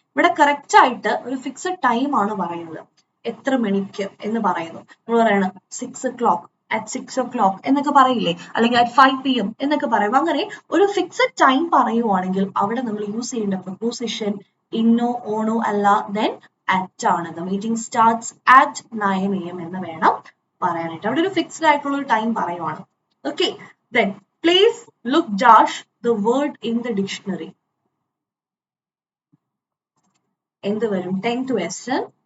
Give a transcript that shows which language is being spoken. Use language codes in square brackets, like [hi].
[ml] ഇവിടെ കറക്റ്റ് ആയിട്ട് ഒരു ഫിക്സഡ് ടൈം ആണ് പറയുന്നത്. എത്ര മണിക്ക് എന്ന് പറയുന്നു. നമ്മൾ പറയണം 6 o'clock, [en] at 6 o'clock [ml] എന്നൊക്കെ പറയില്ലേ, അല്ലെങ്കിൽ at 5 p.m. എന്നൊക്കെ പറയും. അങ്ങനെ ഒരു ഫിക്സഡ് ടൈം പറയുവാണെങ്കിൽ അവിടെ നമ്മൾ യൂസ് ചെയ്യേണ്ട പ്രൊപ്പോസിഷൻ ഇന്നോ ഓണോ അല്ല, ദെൻ at ആണ്. [en] The meeting starts at 9 a.m. [ml] എന്ന് വേണം പറയാനായിട്ട്. അവിടെ ഒരു ഫിക്സ്ഡ് ആയിട്ടുള്ള ഒരു ടൈം പറയുവാണ്. [en] Okay, then please look dash the word in the dictionary. [ml] എന്ത് വരും? 10th question.